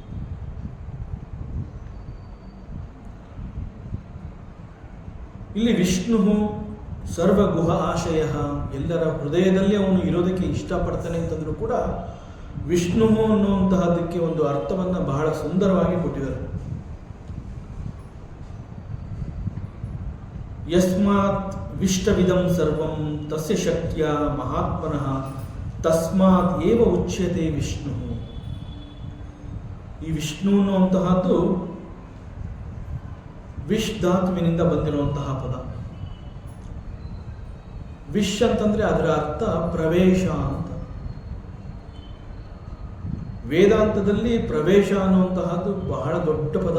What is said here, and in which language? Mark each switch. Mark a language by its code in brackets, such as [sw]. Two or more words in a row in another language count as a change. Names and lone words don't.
[kn] ಇಲ್ಲಿ ವಿಷ್ಣು [sa] ಸರ್ವಗುಹ ಆಶಯ, [kn] ಎಲ್ಲರ ಹೃದಯದಲ್ಲಿ ಅವನು ಇರೋದಕ್ಕೆ ಇಷ್ಟಪಡ್ತಾನೆ ಅಂತಂದ್ರೂ ಕೂಡ ವಿಷ್ಣು ಅನ್ನುವಂತಹದಕ್ಕೆ ಒಂದು ಅರ್ಥವನ್ನು ಬಹಳ ಸುಂದರವಾಗಿ ಕೊಟ್ಟಿದ್ದಾರೆ. [sa] ಯಸ್ಮಾತ್ ವಿಷ್ಟವಿದಂ ಸರ್ವಂ ತಸ್ಯ ಶಕ್ತಿಯ ಮಹಾತ್ಮನಃ ತಸ್ಮಾತ್ ಏವ ಉಚ್ಯತೆ ವಿಷ್ಣು. [kn] ಈ ವಿಷ್ಣು ಅನ್ನುವಂತಹದ್ದು ವಿಶ್ ಧಾತುವಿನಿಂದ ಬಂದಿರುವಂತಹ ಪದ. ವಿಶ್ ಅಂತಂದ್ರೆ ಅದರ ಅರ್ಥ ಪ್ರವೇಶ ಅಂತ. ವೇದಾಂತದಲ್ಲಿ ಪ್ರವೇಶ ಅನ್ನುವಂತಹದ್ದು ಬಹಳ ದೊಡ್ಡ ಪದ.